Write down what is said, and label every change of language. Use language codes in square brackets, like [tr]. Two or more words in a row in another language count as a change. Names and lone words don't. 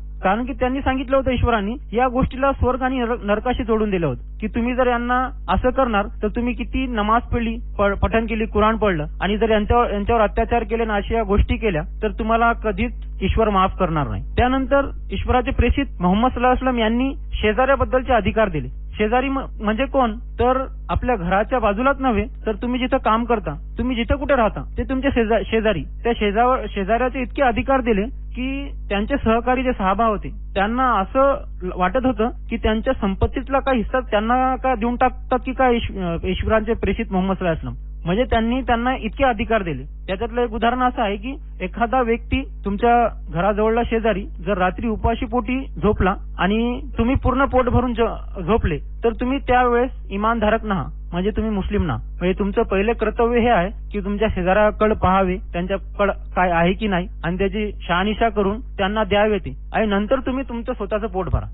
[mr] कारण की त्यांनी सांगितलं होतं ईश्वरांनी या गोष्टीला स्वर्ग आणि नरकाशी जोडून दिलं होतं की तुम्ही जर यांना असं करणार तर तुम्ही किती नमाज पडली, पठण केली, कुराण पडलं, आणि जर यांच्यावर अत्याचार केले ना अशा गोष्टी केल्या तर तुम्हाला कधीच ईश्वर माफ करणार नाही. त्यानंतर ईश्वराचे प्रेषित मोहम्मद [ar] صلى الله عليه وسلم [mr] यांनी शेजाऱ्याबद्दलचे अधिकार दिले. शेजारी म्हणजे कोण, तर आपल्या घराच्या बाजूलाच नव्हे तर तुम्ही जिथं काम करता, तुम्ही जिथं कुठे राहता ते तुमचे शेजारी, त्या शेजाऱ्याचे इतके अधिकार दिले की त्यांचे सहकारी जे साहबा होते त्यांना असं वाटत होतं की त्यांच्या संपत्तीतला काही हिस्सा त्यांना का देऊन टाकतात की काय ईश्वरांचे प्रेषित मोहम्मद [ar] صلى الله عليه وسلم. [mr] म्हणजे त्यांनी त्यांना इतके अधिकार दिले. त्याच्यातलं एक उदाहरण असं आहे की एखादा व्यक्ती तुमच्या घराजवळला शेजारी जर रात्री उपाशी पोटी झोपला आणि तुम्ही पूर्ण पोट भरून झोपले तर तुम्ही त्यावेळेस इमानधारक ना, म्हणजे तुम्ही मुस्लिम ना. म्हणजे तुमचं पहिले कर्तव्य हे आहे की तुमच्या शेजाऱ्याकडे पाहावे, त्यांच्याकडे काय आहे की नाही आणि त्याची शहानिशा करून त्यांना द्यावे ते, आणि नंतर तुम्ही तुमचं स्वतःचं पोट भरा.